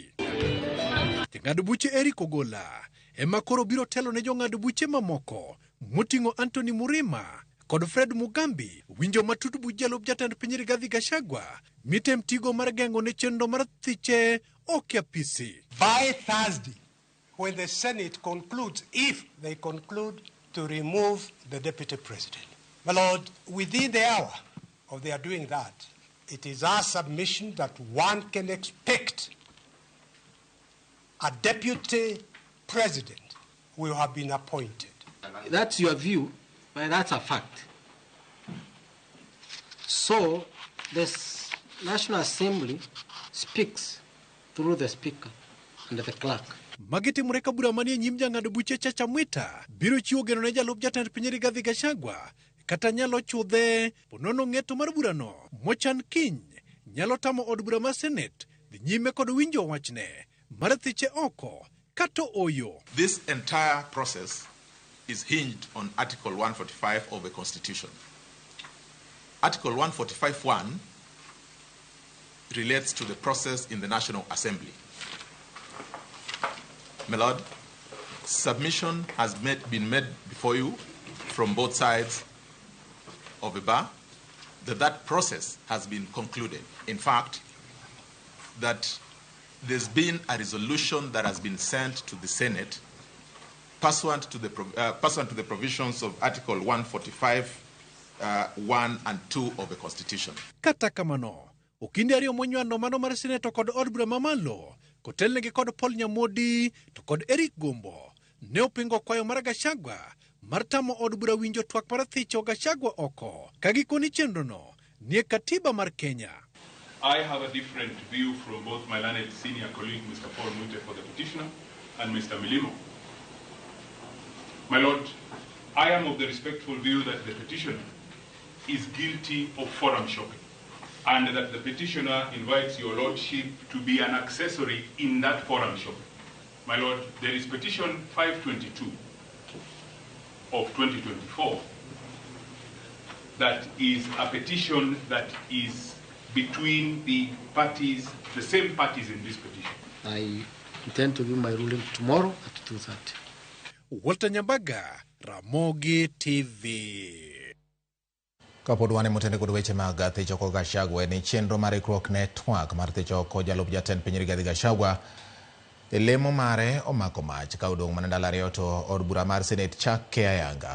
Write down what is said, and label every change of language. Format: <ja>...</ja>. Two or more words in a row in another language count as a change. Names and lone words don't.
<luo>Jong'ad buche Eric Ogola ema koro biro telo ne jong'ad buche mamoko moting'o Anthony Mrema kod Fred Mugambi winjo matut buch jalup jatend piny Rigathi Gachagua mitem tigo mar geng'o ne chenro mar thiche ok apisi.</luo> <en>By Thursday, when the Senate concludes, if they conclude to remove the deputy president, my lord, within the hour of their doing that, it is our submission that one can expect a deputy president will have been appointed. That's your view, but that's a fact. So, this National Assembly speaks through the Speaker and the Clerk.</en> <luo>Magiti mureka bura manie nyim jang'ad buche Chacha Mwita biro chiwo geno ne jalup jatend piny Rigathi Gachagua kata nyalo chudhe. Ponono ng'eto mar burano mochan kiny nyalo tamo od bura mar Senate dhi nyime kod winjo wachne mar thiche oko kato oyo.</luo> <en>This entire process is hinged on Article 145 of the Constitution. Article 145(1) relates to the process in the National Assembly. My Lord, submission has been made before you from both sides of the bar that process has been concluded. In fact, that there's been a resolution that has been sent to the Senate pursuant to the provisions of Article 145, 1 and 2 of the Constitution.</en> <luo>Kata kamano, okinde ariyo monywando mano mar Senato kod od bura mamalo, kotelnegi kod Paul Nyamodi to kod Eric Gombo, ne opingo kwayo mar Gachagua mar tamo od bura winjo twak mar thicho Gachagua oko, kagikoni chenrono nie katiba mar Kenya.</luo> <en>I have a different view from both my learned senior colleague, Mr. Paul Mwite for the petitioner, and Mr. Milimo. My Lord, I am of the respectful view that the petitioner is guilty of forum shopping, and that the petitioner invites your lordship to be an accessory in that forum shopping. My Lord, there is petition 522 of 2024 that is a petition that is between the parties, the same parties in this petition. I intend to give my ruling tomorrow at 2:30. Walter Nyambaga, Ramogi TV.</en> <luo>Kapod wane motende kod weche mag thicho ko Gachagua ni chenro mar ikruok ne twak mar thicho ko jalup jatend piny Rigathi Gachagua lemo mare omako mach ka odong' mana ndalo ariyo to od bura mar Senate chak ke ayanga.</luo>